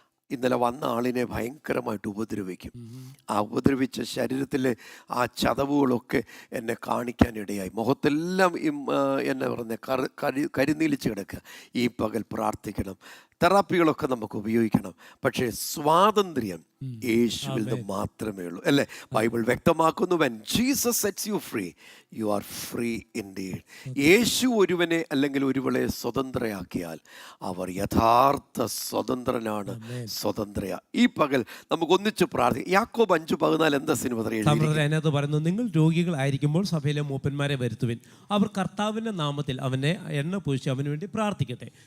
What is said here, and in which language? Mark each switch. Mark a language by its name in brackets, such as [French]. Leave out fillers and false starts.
[Malayalam] ഇന്നലെ വന്ന ആളിനെ ഭയങ്കരമായിട്ട് ഉപദ്രവിക്കും. ആ ഉപദ്രവിച്ച ശരീരത്തിലെ ആ ചതവുകളൊക്കെ എന്നെ കാണിക്കാനിടയായി. മുഖത്തെല്ലാം എന്നെ പറഞ്ഞ കരിനീലിച്ച് കിടക്കുക. ഈ പകൽ പ്രാർത്ഥിക്കണം. തെറാപ്പികളൊക്കെ നമുക്ക് ഉപയോഗിക്കണം. പക്ഷേ സ്വാതന്ത്ര്യം യേശുവിൽ നിന്ന് മാത്രമേ ഉള്ളൂ, അല്ലേ? ബൈബിൾ വ്യക്തമാക്കുന്നു, [English] when Jesus sets you free, you are free indeed. [Malayalam] യേശു ഒരുവനെ അല്ലെങ്കിൽ ഒരുവളെ സ്വതന്ത്രയാക്കിയാൽ അവർ യഥാർത്ഥ സ്വതന്ത്രനാണ്, സ്വതന്ത്രയ. ഈ പകൽ നമുക്ക് ഒന്നിച്ച് പ്രാർത്ഥിക്കാം. യാക്കോബ് 5:14 എന്താ സിനിമ അതിനകത്ത് പറയുന്നു, നിങ്ങൾ രോഗികളായിരിക്കുമ്പോൾ സഭയിലെ മൂപ്പന്മാരെ വരുത്തുവിൻ, അവർ കർത്താവിൻ്റെ നാമത്തിൽ അവനെ എണ്ണ പൂശി അവന് വേണ്ടി പ്രാർത്ഥിക്കട്ടെ.